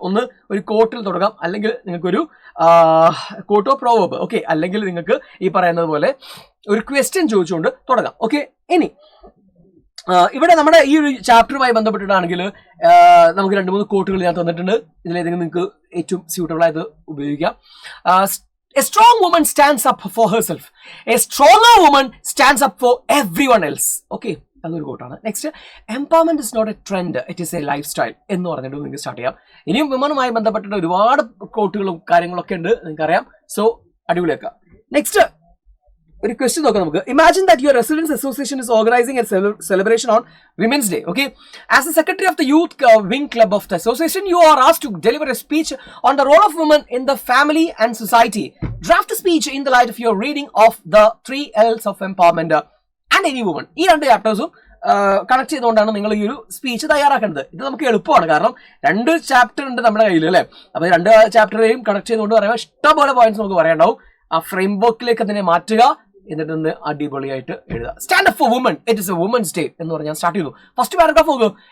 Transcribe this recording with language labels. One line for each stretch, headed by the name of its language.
Malayalam: ഒന്ന്, ഒരു കോട്ടിൽ തുടങ്ങാം, അല്ലെങ്കിൽ നിങ്ങൾക്കൊരു കോട്ടോ പ്രോവർബ്. ഓക്കെ, അല്ലെങ്കിൽ നിങ്ങൾക്ക് ഈ പറയുന്നത് പോലെ ഒരു ക്വസ്റ്റ്യൻ ചോദിച്ചുകൊണ്ട് തുടങ്ങാം. ഓക്കെ, ഇനി ഇവിടെ നമ്മുടെ ഈ ഒരു ചാപ്റ്ററുമായി ബന്ധപ്പെട്ടിട്ടാണെങ്കിൽ നമുക്ക് 2-3 കോട്ടുകൾ ഞാൻ തന്നിട്ടുണ്ട്. ഇതിലേതെങ്കിലും നിങ്ങൾക്ക് ഏറ്റവും സ്യൂട്ടബിൾ ആയത് ഉപയോഗിക്കാം.
English: A strong woman stands up for herself. A stronger woman stands up for everyone else. Okay,
Malayalam: അതൊരു കോട്ടാണ്.
English: next, empowerment is not a trend, it is a lifestyle
Malayalam: എന്ന് പറഞ്ഞിട്ട് നിങ്ങൾക്ക് സ്റ്റാർട്ട് ചെയ്യാം. ഇനിയും വിമനുമായി ബന്ധപ്പെട്ടിട്ട് ഒരുപാട് കോട്ടുകളും കാര്യങ്ങളൊക്കെ ഉണ്ട്, നിങ്ങൾക്കറിയാം. സോ അടിപൊളിയാക്കാം.
English: next
Malayalam: ഒരു ക്വസ്റ്റ്യൻ നോക്കാം നമുക്ക്.
English: Imagine that your residence association is organising a celebration on Women's Day. Okay, as the secretary of the youth wing club of the association, you are asked to deliver a speech on the role of women in the family and society. Draft a speech in the light of your reading of the 3 L's of empowerment and any woman.
Malayalam: ഈ 2 ചാപ്റ്റേഴ്സും connect ചെയ്തുകൊണ്ടാണ് നിങ്ങൾ ഈ ഒരു speech തയ്യാറാക്കേണ്ടത്. ഇത് നമുക്ക് എളുപ്പമാണ്, കാരണം 2 chapter ഉണ്ട് നമ്മുടെ കയ്യിൽ അല്ലേ. അപ്പൊ 2 ചാപ്റ്ററേയും കണക്ട് ചെയ്തുകൊണ്ട് പറയുമ്പോൾ ഇഷ്ടംപോലെ പോയിന്റ്സ് നമുക്ക് പറയാനുണ്ടാവും. ആ ഫ്രെയിം വർക്കിലേക്ക് അതിനെ മാറ്റുക, എന്നിട്ട് ഒന്ന് അടിപൊളിയായിട്ട് എഴുതുക.
English: stand up for woman, it is a women's day
Malayalam: എന്ന് പറഞ്ഞാൽ സ്റ്റാർട്ട് ചെയ്തു.
English: First paragraph നോക്കുക.